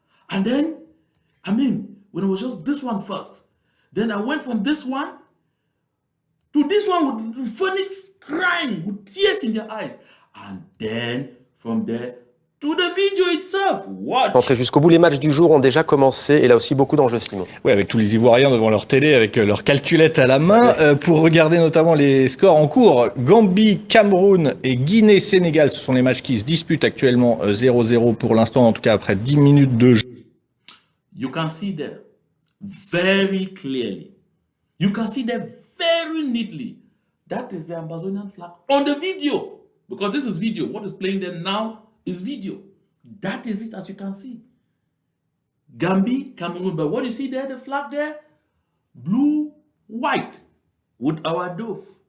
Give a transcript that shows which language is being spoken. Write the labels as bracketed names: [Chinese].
[English] And then, when it was just this one first, then I went from this one to this one with Phoenix crying with tears in their eyes. And then from there to the video itself. Watch. [French] Entrer jusqu'au bout, les matchs du jour ont déjà commencé et là aussi beaucoup d'enjeux, Simon. Oui, avec tous les Ivoiriens devant leur télé, avec leur calculette à la main, pour regarder notamment les scores en cours. Gambie, Cameroun et Guinée-Sénégal, ce sont les matchs qui se disputent actuellement 0-0 pour l'instant, en tout cas après 10 minutes de jeu. [English] You can see there very clearly. You can see there very neatly. That is the Ambazonian flag on the video. Because this is video. What is playing there now is video. That is it, as you can see. Gambie, Cameroon. But what you see there, the flag there? Blue, white, with our dove.